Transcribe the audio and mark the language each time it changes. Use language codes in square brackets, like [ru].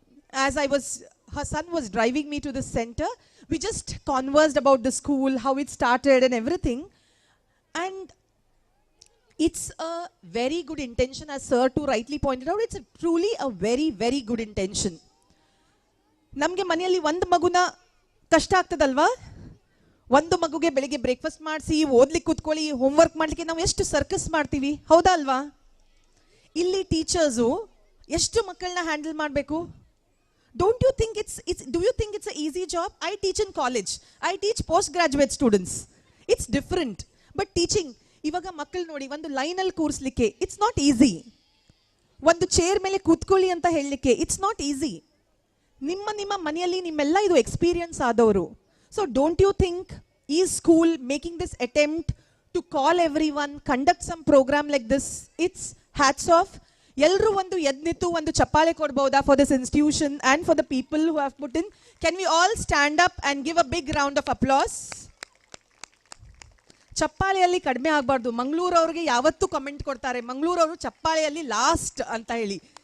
[en] As her son was driving me to the center, we just conversed about the school, how it started and everything. And it's a very good intention, as sir too rightly pointed out. It's truly a very, very good intention. [kn] ನಮಗೆ ಮನೆಯಲ್ಲಿ ಒಂದು ಮಗುನ ಕಷ್ಟ ಆಗ್ತದಲ್ವಾ? ಒಂದು ಮಗುಗೆ ಬೆಳಿಗ್ಗೆ breakfast ಮಾಡಿಸಿ, ಓದ್ಲಿಕ್ಕೆ ಕೂತ್ಕೊಳ್ಳಿ, ಹೋಮ್ವರ್ಕ್ ಮಾಡ್ಲಿಕ್ಕೆ ನಾವು ಎಷ್ಟು ಸರ್ಕಸ್ ಮಾಡ್ತೀವಿ, ಹೌದಾ ಅಲ್ವಾ? ಇಲ್ಲಿ ಟೀಚರ್ಸು ಎಷ್ಟು ಮಕ್ಕಳನ್ನ ಹ್ಯಾಂಡಲ್ ಮಾಡಬೇಕು? [en] Don't you think do you think it's a easy job? I teach in college, I teach post graduate students. It's different. But teaching, [kn] ಇವಾಗ ಮಕ್ಕಳು ನೋಡಿ, ಒಂದು ಲೈನಲ್ಲಿ ಕೂರಿಸ್ಲಿಕ್ಕೆ [en] It's not easy. [kn] ಒಂದು ಚೇರ್ ಮೇಲೆ ಕೂತ್ಕೊಳ್ಳಿ ಅಂತ ಹೇಳಲಿಕ್ಕೆ [en] It's not easy. [kn] ನಿಮ್ಮ ಮನೆಯಲ್ಲಿ ನಿಮ್ಮೆಲ್ಲ ಇದು ಎಕ್ಸ್ಪೀರಿಯನ್ಸ್ ಆದವರು. [en] So don't you think is school making this attempt to call everyone, conduct some program like this? It's hats off. [kn] Elru ಒಂದು ಎದ್ನಿತ್ತು ಒಂದು ಚಪ್ಪಾಳೆ ಕೊಡಬಹುದಾ [en] for this institution and for the people who have put in? Can we all stand up and give a big round of applause? [kn] ಚಪ್ಪಾಳೆಯಲ್ಲಿ ಕಡಿಮೆ ಆಗಬಾರ್ದು. ಮಂಗಳೂರು ಅವರಿಗೆ ಯಾವತ್ತೂ comment ಕೊಡ್ತಾರೆ, ಮಂಗಳೂರು ಅವರು ಚಪ್ಪಾಳೆಯಲ್ಲಿ ಲಾಸ್ಟ್ ಅಂತ ಹೇಳಿ.